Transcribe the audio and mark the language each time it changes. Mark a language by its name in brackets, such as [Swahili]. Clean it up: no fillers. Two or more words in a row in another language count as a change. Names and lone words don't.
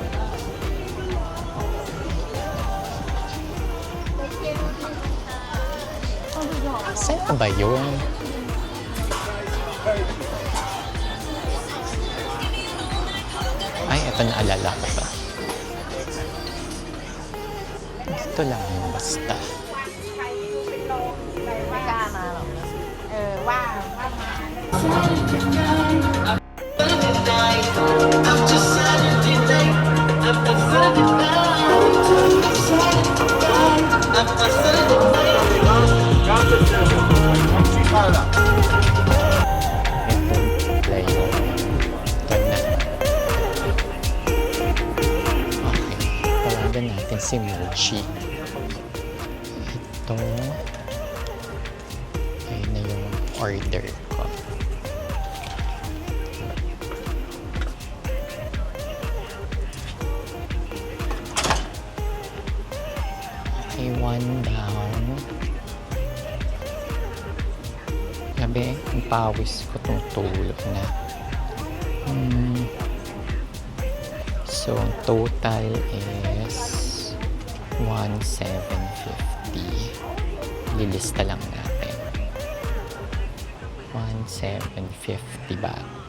[Filipino] Saan ba yun? Ay, ito naalala ko pa. Dito lang yun basta. [Thai] ไม่กล้ามาหรอกนะว่ามา [Filipino] Ito, play mo. Ito na. Okay, tawagan natin si Muji. Ito. Ayun na yung order ko. [English] Okay, one down. [Filipino] Sabi, ang pawis ko tumutulo na. [English] So, total is 1,750. [Filipino] Lilista lang natin. 1,750 baht.